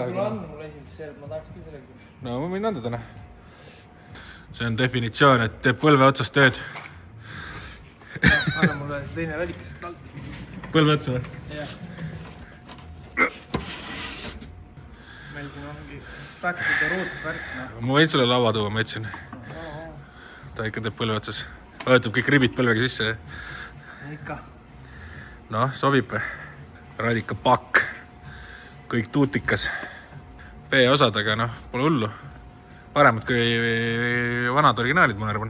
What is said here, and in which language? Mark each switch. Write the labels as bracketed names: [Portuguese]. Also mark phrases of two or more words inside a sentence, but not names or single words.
[Estonian] Mul on mul esimese seeriaga, ma tahaks küll sellega. No ma võin anda täna. See on definitsioon, et teeb põlve otsast tööd. Anna mulle see teine radikas alt. Põlve otsa või? Jah. Meil siin ongi [English] back to the roots [Estonian] värk. Ma võin sulle laua tuua, ma ütlesin. Ta ikka teeb põlve otsas. Vajutab kõik ribid põlvega sisse. Ikka. Noh, sobib või? Radika pakk. Kõik tuutikas. B-osadega, noh, pole hullu. Paremad kui vanad originaalid, ma arvan.